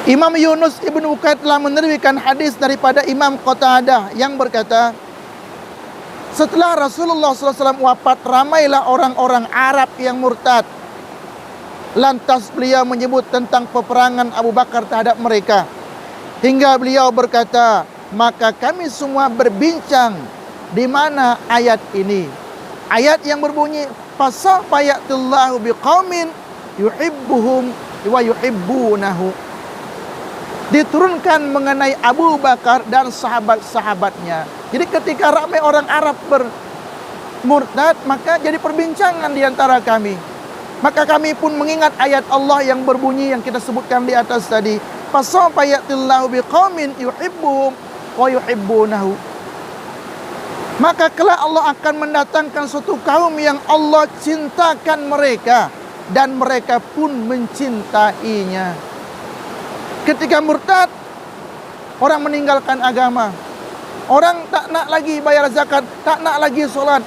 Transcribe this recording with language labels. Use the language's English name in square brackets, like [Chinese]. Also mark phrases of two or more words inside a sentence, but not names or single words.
[Malay] Imam Yunus ibn Uqaid telah meneriwayatkan hadis daripada Imam Qatadah yang berkata, setelah Rasulullah SAW wafat, ramailah orang-orang Arab yang murtad. Lantas beliau menyebut tentang peperangan Abu Bakar terhadap mereka. Hingga beliau berkata, maka kami semua berbincang di mana ayat ini. Ayat yang berbunyi, [Arabic] فسوف يأتي الله بقوم يحبهم ويحبونه. [Malay] Diturunkan mengenai Abu Bakar dan sahabat-sahabatnya. Jadi ketika ramai orang Arab bermurtad, maka jadi perbincangan di antara kami. Maka kami pun mengingat ayat Allah yang berbunyi yang kita sebutkan di atas tadi. [Arabic] فسوف يأتي الله بقوم يحبهم ويحبونه. [Malay] Maka kelak Allah akan mendatangkan suatu kaum yang Allah cintakan mereka dan mereka pun mencintainya. Ketika murtad, orang meninggalkan agama. Orang tak nak lagi bayar zakat, tak nak lagi solat.